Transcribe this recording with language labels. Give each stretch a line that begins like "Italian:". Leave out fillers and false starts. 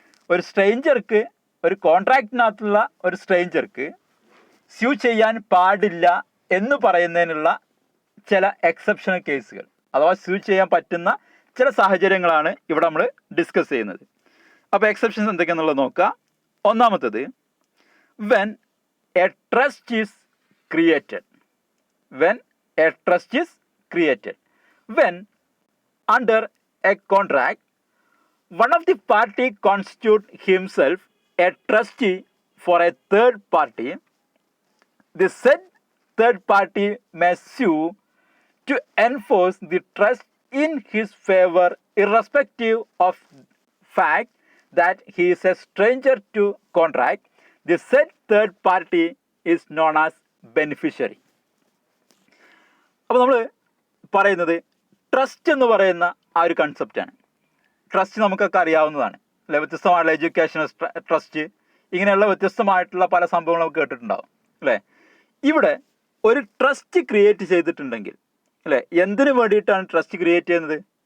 Malayalam: ഒരു സ്ട്രേഞ്ചർക്ക്, ഒരു കോൺട്രാക്റ്റിനകത്തുള്ള ഒരു സ്ട്രേഞ്ചർക്ക് സ്യൂ ചെയ്യാൻ പാടില്ല എന്ന് പറയുന്നതിനുള്ള ചില എക്സെപ്ഷണൽ കേസുകൾ, അഥവാ സ്യൂ ചെയ്യാൻ പറ്റുന്ന ചില സാഹചര്യങ്ങളാണ് ഇവിടെ നമ്മൾ ഡിസ്കസ് ചെയ്യുന്നത്. അപ്പോൾ എക്സെപ്ഷൻസ് എന്തൊക്കെയാണെന്നുള്ളത് നോക്കാം. ഒന്നാമത്തത്,
English: When a trust is created. When a trust is created. When under a contract one of the party constitute himself a trustee for a third party, the said third party may sue to enforce the trust in his favor irrespective of fact that he is a stranger to contract. The said third party is known as beneficiary.
Malayalam: അപ്പോൾ നമ്മൾ പറയുന്നത് trust എന്ന് പറയുന്ന ആ ഒരു കൺസെപ്റ്റാണ്. Trust നമുക്കൊക്കെ അറിയാവുന്നതാണ് അല്ലെ. വ്യത്യസ്തമായിട്ടുള്ള എഡ്യൂക്കേഷണൽ ട്രസ്റ്റ്, ഇങ്ങനെയുള്ള വ്യത്യസ്തമായിട്ടുള്ള പല സംഭവങ്ങളും നമുക്ക് കേട്ടിട്ടുണ്ടാവും അല്ലേ. ഇവിടെ ഒരു ട്രസ്റ്റ് ക്രിയേറ്റ് ചെയ്തിട്ടുണ്ടെങ്കിൽ അല്ലേ, എന്തിനു വേണ്ടിയിട്ടാണ് ട്രസ്റ്റ് ക്രിയേറ്റ് ചെയ്യുന്നത്?